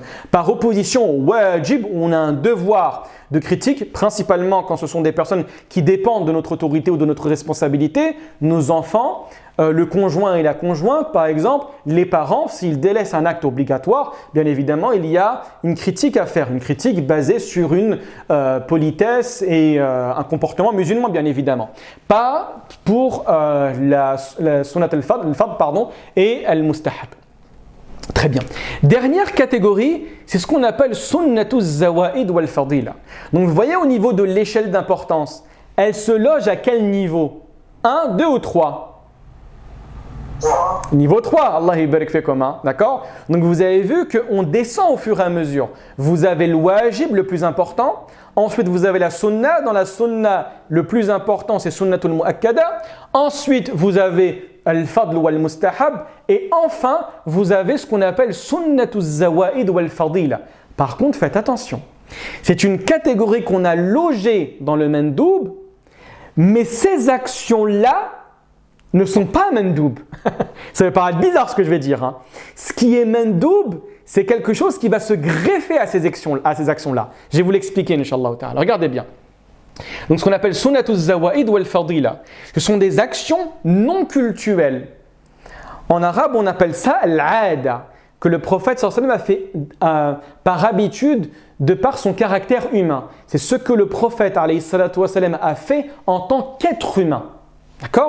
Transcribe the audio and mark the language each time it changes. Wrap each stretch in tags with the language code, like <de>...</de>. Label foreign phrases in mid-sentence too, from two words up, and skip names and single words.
<fr>Par opposition au wajib, où on a un devoir de critique, principalement quand ce sont des personnes qui dépendent de notre autorité ou de notre responsabilité, nos enfants, le conjoint et la conjointe, par exemple, les parents, s'ils délaissent un acte obligatoire, bien évidemment, il y a une critique à faire, une critique basée sur une politesse et un comportement musulman, bien évidemment. Pas pour la</fr> <ar>سنة الفضل</ar> <fr>et al-mustahab. Très bien. Dernière catégorie, c'est ce qu'on appelle</fr> <ar>سنة الزوائد والفضيلة.</ar> <fr>Donc vous voyez au niveau de l'échelle d'importance, elle se loge à quel niveau? 1, 2 ou 3? Niveau 3,</fr> <ar>الله بارك فيكم,</ar> <fr>d'accord? Donc vous avez vu qu'on descend au fur et à mesure. Vous avez le wajib le plus important. Ensuite, vous avez la sunna. Dans la sunna, le plus important, c'est</fr> <ar>السنة المؤكدة.</ar> <fr>Ensuite, vous avez</fr> <ar>الفضل والمستحب.</ar> <fr>Et enfin, vous avez ce qu'on appelle</fr> <ar>سنة الزوائد والفضيلة.</ar> <fr>Par contre, faites attention. C'est une catégorie qu'on a logée dans le mandoub, mais ces actions-là ne sont pas mandoub. Ça va paraître bizarre ce que je vais dire. Ce qui est mandoub, c'est quelque chose qui va se greffer à ces actions-là. Je vais vous l'expliquer,</fr> <ar>إن شاء الله تعالى.</ar> <fr>Regardez bien. Donc, ce qu'on appelle</fr> <ar>سنة الزوائد والفضيلة,</ar> <fr>ce sont des actions non cultuelles. En arabe, on appelle ça l'ada, que le prophète</fr> <ar>صلى الله عليه وسلم</ar> <fr>a fait par habitude de par son caractère humain. C'est ce que le prophète</fr> <ar>عليه وسلم</ar> <fr>a fait en tant qu'être humain. D'accord?</fr>